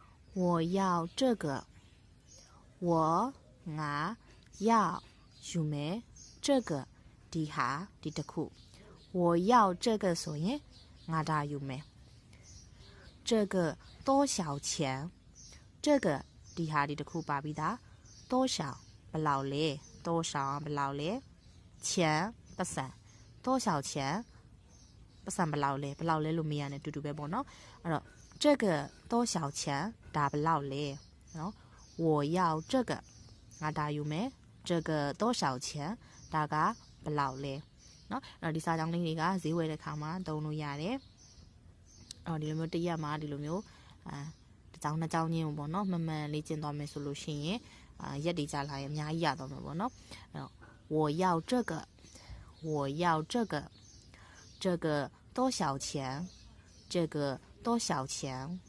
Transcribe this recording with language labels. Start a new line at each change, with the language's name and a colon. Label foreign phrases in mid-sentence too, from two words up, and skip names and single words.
Chinese: 我要这个我
Burmese: ငါ要ယူမယ်这个ဒီဟာဒီတစ်ခု
Chinese: 我要这个
Burmese: ဆိုရင်ငါဒါယူမယ်
Chinese: 这个多少钱这个
Burmese: ဒီဟာဒီတစ်ခုပါ ပြီးသား多少ဘယ်လောက်လဲ多少ဘယ်လောက်လဲ钱ပတ်စံ
Chinese: 多少钱
Burmese: ပတ်စံဘယ်လောက်လဲလို့မေးရတဲ့တူတူပဲပေါ့နော် အဲ့တော့
Chinese: 这个多少钱
Burmese: ဒါဘယ်လောက်လဲနော်
Chinese: 我要这个
Burmese: ငါဒါယူမယ်这
Chinese: 个多少钱
Burmese: ဒါကဘယ်လောက်လဲနော်အဲ့တော့ဒီစာကြောင်းလေးတွေကဈေးဝယ်တဲ့ခါမှာသုံးလို့ရတယ်အော်ဒီလိုမျိုးတစ်ရက်မှာဒီလိုမျိုးတစ်ကြောင်းနှစ်ကြောင်းချင်းပေါ့နော်မှန်မှန်လေ့ကျင့်သွားမယ်ဆိုလို့ရှိရင်ရက်တွေကြာလာရင်အများကြီးရသွားမှာပေါ့နော်အဲ့တော့
Chinese: 我要这个我要这个这个多少钱这个多少钱